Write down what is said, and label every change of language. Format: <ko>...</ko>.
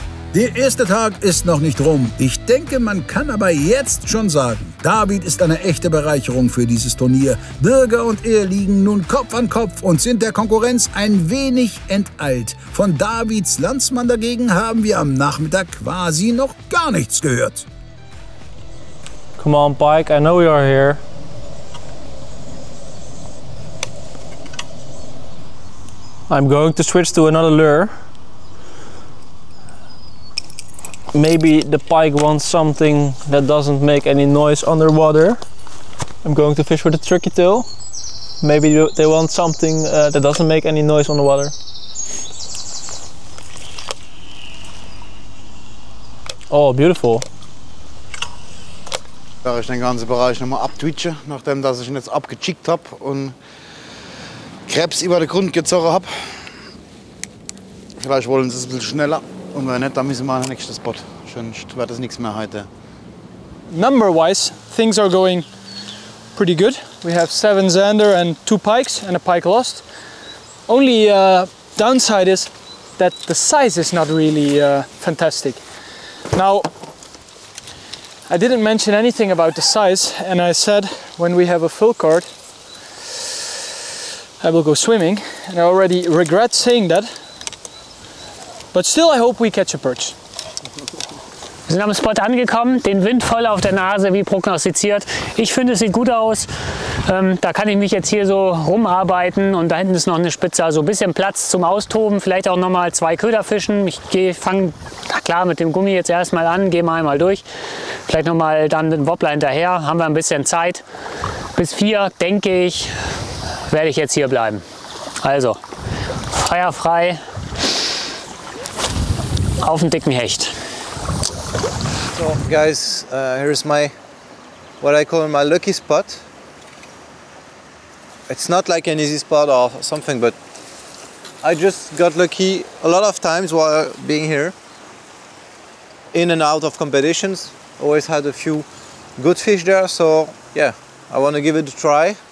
<de>Der erste Tag ist noch nicht rum. Ich denke, man kann aber jetzt schon sagen, David ist eine echte Bereicherung für dieses Turnier. Birger und er liegen nun Kopf an Kopf und sind der Konkurrenz ein wenig enteilt. Von Davids Landsmann dagegen haben wir am Nachmittag quasi noch gar nichts gehört.</de> <en>Come on, Pike, I know you are here. I'm going to switch to another lure. Maybe the pike wants something that doesn't make any noise underwater. I'm going to fish with a tricky tail. Maybe they want something that doesn't make any noise on the water. Oh, beautiful.</en> <de>Da ich den ganzen Bereich nochmal abtwitche, nachdem dass ich ihn jetzt abgechickt habe und Krebs über den Grund gezogen habe. Vielleicht wollen sie es ein bisschen schneller und wenn nicht, dann müssen wir an den nächsten Spot. Sonst wird das nichts mehr heute.</de> <en>Number-wise, things are going pretty good. We have 7 zander and 2 pikes and a pike lost. Only downside is that the size is not really fantastic. Now, I didn't mention anything about the size, and I said when we have a full card I will go swimming, and I already regret saying that, but still I hope we catch a perch.</en> <de>Wir sind am Spot angekommen, den Wind voll auf der Nase, wie prognostiziert. Ich finde, es sieht gut aus. Da kann ich mich jetzt hier so rumarbeiten und da hinten ist noch eine Spitze, also ein bisschen Platz zum Austoben, vielleicht auch noch mal 2 Köder fischen. Ich fange klar mit dem Gummi jetzt erstmal an, gehe mal einmal durch. Vielleicht noch mal dann den Wobbler hinterher, haben wir ein bisschen Zeit. Bis 4, denke ich, werde ich jetzt hier bleiben. Also, feuerfrei auf den dicken Hecht.</de> <en>So guys, here's what I call my lucky spot. It's not like an easy spot or something, but I just got lucky a lot of times while being here. In and out of competitions, always had a few good fish there, so yeah, I want to give it a try.</en>